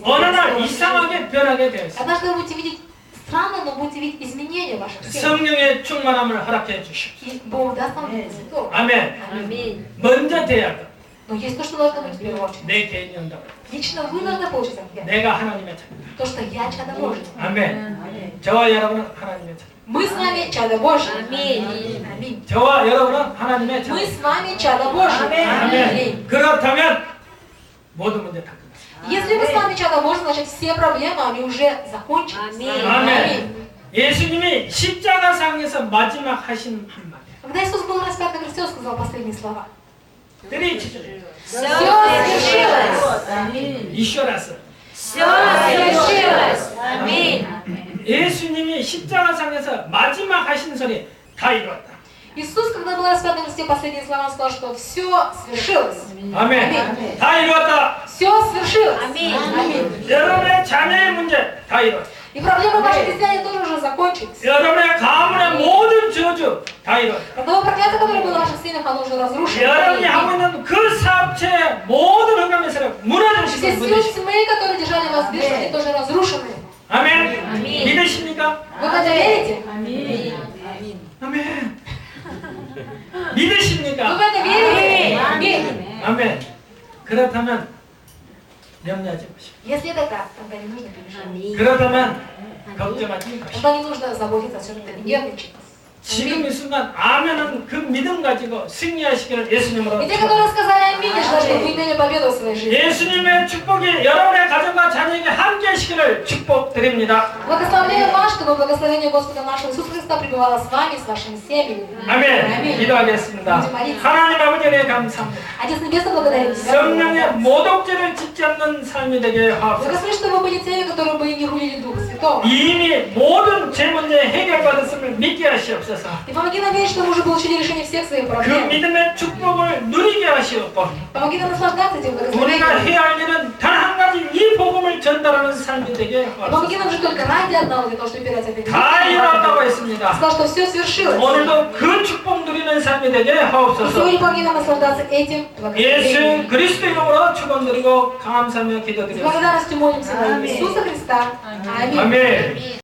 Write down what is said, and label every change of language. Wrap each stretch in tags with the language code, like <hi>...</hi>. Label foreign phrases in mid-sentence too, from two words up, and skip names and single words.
<ko>어느 날</ko> <ru>Господа.</ru> <ko>이상하게 변하게 되어 있습니다.</ko> <ru>Однажды вы будете видеть странно, но будете видеть изменения в ваших сердцах.</ru> <ko>성령의 충만함을 허락해 주시옵소서.</ko> <ru>И Бог даст вам Духа Святого.</ru> <ko>아멘.</ko> <ru>Аминь.</ru> <ko>먼저 돼야 돼.</ko> <ru>Но есть то, что должно быть в первую очередь.</ru> <ko>내 개인 응답을.</ko> <ru>Лично вы должны получить ответ.</ru> <ko>내가 하나님의 자녀다.</ko> <ru>То, что я чадо Божье.</ru> <ko>아멘. 저와 여러분은 하나님의 자녀.</ko> <ru>Мы с вами чадо Божье. Аминь. Аминь.</ru> <ko>저와 여러분은 하나님의 자녀.</ko> <ru>Мы с вами чадо Божье.</ru> <ko>아멘. 그렇다면 모든 문제 다 끝났어요.</ko> <ru>Если вы с вами чадо Божье, значит все проблемы, они уже закончились.</ru> <ko>아멘. 예수님이 십자가상에서 마지막 하신 한마디.</ko> <ru>Когда Иисус был распят на кресте, Он сказал последние слова. 3 Все свершилось. еще раз. Все свершилось. Аминь.</ru> <ko>예수님이 십자가상에서 마지막 하신 소리 다 이루었다.</ko> <ru>Иисус, когда был распят на кресте, последние слова, он сказал, что все свершилось.</ru> <ko>아멘. 다 이루었다.</ko> <ru>Все свершилось. Аминь.</ru> <ko>여러분의 자녀의 문제 다 이루었다.</ko> <ru>И проблемы вашей христиане тоже уже закончились.</ru> <ko>여러분의 가문의 모든 저주 다 이루었다.</ko> <ru>Родовое проклятие, которое было в ваших семьях, оно уже разрушено.</ru> <ko>여러분이 하고 있는 그 사업체의 모든 흑암의 세력 무너진</ko> <ru>Все</ru> <ko>시간</ko> <ru>силы</ru> <ko>무너지.</ko> <ru>тьмы, которые держали вас в бешенстве, они тоже разрушены.</ru> <ko>아멘. 믿으십니까?</ko> <ru>Вы в это верите?</ru> <ko>아멘.</ko> <ru>Вы в</ru> <ko>믿으십니까?</ko> <ru>это верите? Аминь.</ru> <ko>아멘. 그렇다면 염려하지 마십시오.</ko> <ru>Если это так, тогда не нужно переживать.</ru> <ko>그렇다면 걱정하지 마십시오.</ko> <ru>Тогда не нужно заботиться о чем-то, не нервничать.</ru> <ko>지금 이 순간 아멘은 그 믿음 가지고 승리하시기를 예수님으로</ko> <ru>И те, которые сказали аминь, я желаю, чтобы вы имели победу в своей жизни.</ru> <ko>예수님의 축복이 여러분의 가정과 자녀에게 함께 하시기를 축복드립니다.</ko> <ru>Благословляю вас, чтобы благословение Господа нашего Иисуса Христа пребывало с вами, с вашими семьями.</ru> <ko>아멘. 기도하겠습니다. 하나님 아버지에 감사합니다.</ko> <ru>Отец Небесный, благодарим Тебя.</ru> <ko>성령의 모독죄를 짓지 않는 삶이 되게 하옵소서.</ko> <ru>Благослови, чтобы вы были теми, которые бы не хулили Духа Святого.</ru> <ko>이미 모든 제 문제 해결받았음을 믿게 하시옵소서.</ko> <ru>И помоги нам верить, что мы уже получили решение всех своих</ru> <ko>그</ko> <ru>проблем.</ru> <ko>믿음의 축복을 누리게 하시옵고</ko> <ru>Помоги нам наслаждаться этим</ru> <ko>우리가</ko> <ru>благословением.</ru> <ko>해야 할 일은 단 한 가지 이 복음을 전달하는 삶이 되게</ko> <ru>И помоги</ru> <ko>하옵소서.</ko> <ru>нам же только ради одного, для того, чтобы передать это</ru> <ko>다</ko> <ru>миру.</ru> <ko>이루었다고 했습니다.</ko> <ru>Сказал, что все свершилось.</ru> <ko>오늘도 그 축복 누리는 삶이 되게</ko> <ru>И</ru> <ko>하옵소서.</ko> <ru>сегодня помоги нам наслаждаться этим</ru> <ko>예수</ko> <ru>благословением.</ru> <ko>그리스도 이름으로 축원드리고 감사하며</ko> <ru>С</ru> <ko>기도드립니다.</ko> <ru>благодарностью молимся во имя Иисуса Христа. Аминь.</ru> <ko>아멘.</ko>